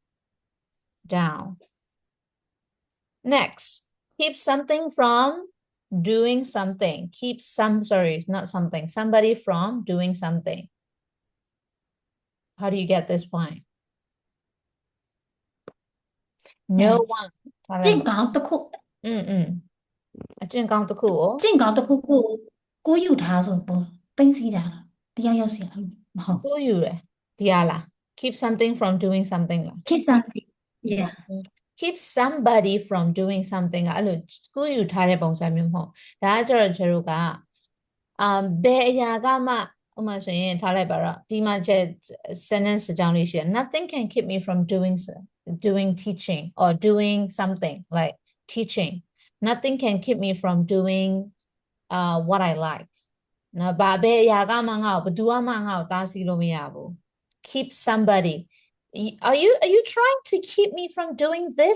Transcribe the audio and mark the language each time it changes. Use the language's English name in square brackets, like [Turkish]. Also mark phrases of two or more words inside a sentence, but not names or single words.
[English] Next, keep something from doing something. Keep somebody from doing something. How do you get this point? No one. [Burmese] ကျင့်ကောင်းတစ်ခု အကျင့်ကောင်းတစ်ခုကို ကျင့်ကောင်းတစ်ခုကိုယူထားဆိုပုံသိသိတာတရားရောက်စီမဟုတ် ကိုယူရဒီဟာလား [English] keep something from doing something [Burmese] လား [English] keep something yeah keep somebody from doing something [Burmese] အဲ့လိုကိုယူထားတဲ့ပုံစံမျိုးမဟုတ်ဒါကကျတော့ကျတို့ကဘယ်အရာကမှဥပမာဆိုရင်ထားလိုက်ပါတော့ဒီမှာကျ sentence အကြောင်းလေးရှိတယ် [English] nothing can keep me from doing teaching or doing something like teaching. Nothing can keep me from doing what I like. Keep somebody. Are you trying to keep me from doing this?